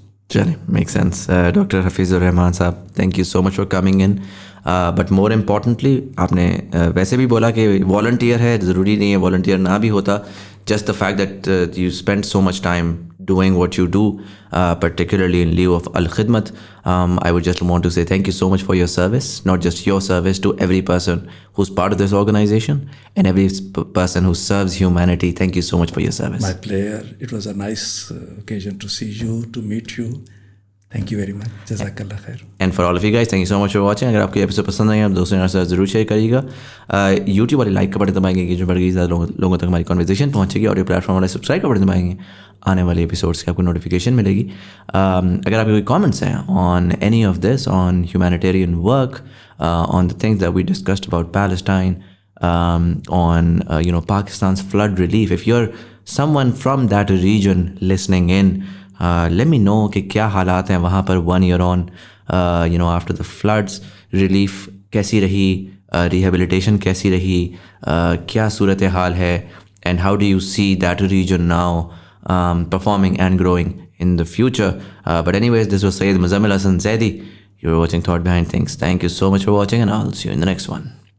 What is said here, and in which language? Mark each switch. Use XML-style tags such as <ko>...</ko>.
<ur>چلیں،</ur> <en>Make sense. Doctor Hafeez ur-Rehman صاحب، thank you so much for coming in.</en> <ur>But more importantly آپ نے ویسے بھی بولا کہ والنٹیئر ہے، ضروری نہیں ہے والنٹیئر نہ بھی ہوتا.</ur> <en>Just the fact that you spend so much time doing what you do, particularly in lieu of Al-Khidmat. I would just want to say thank you so much for your service, not just your service, to every person who's part of this organization and every person who serves humanity. Thank you so much for your service. My pleasure. It was a nice occasion to see you, to meet you. Thank you very much. Jazakallah khair. And for all of you guys, thank you so much for watching.</en> <ur>اگر آپ کو یہ episode پسند آئی آپ دوستوں کے ساتھ ضرور شیئر کریے گا. یوٹیوب والے لائک کا بٹن دبائیں گے، انگیجمنٹ بڑھے گی، زیادہ لوگوں تک ہماری کنورسیشن پہنچے گی. آڈیو پلیٹ فارم والے سبسکرائب کا بٹن دبائیں گے، آنے والے ایپیسوڈس کی آپ کو نوٹیفیکیشن ملے گی.</ur> <en>اگر آپ کے کوئی کامنٹس ہیں on any of this, on humanitarian work, on the things that we discussed about Palestine, on Pakistan's flood relief, if you're someone from that region listening in. Let me know</en> <ur>کہ کیا حالات ہیں وہاں پر</ur> <en>1 year on, after the floods.</en> <ur>Relief کیسی رہی, rehabilitation کیسی رہی, کیا صورتحال ہے,</ur> <en>And how do you see that region now performing and growing in the future. But anyways, this was Syed Muzammil Hasan Zaidi. You're watching Thought Behind Things. Thank you so much for watching, and I'll see you in the next one.</en>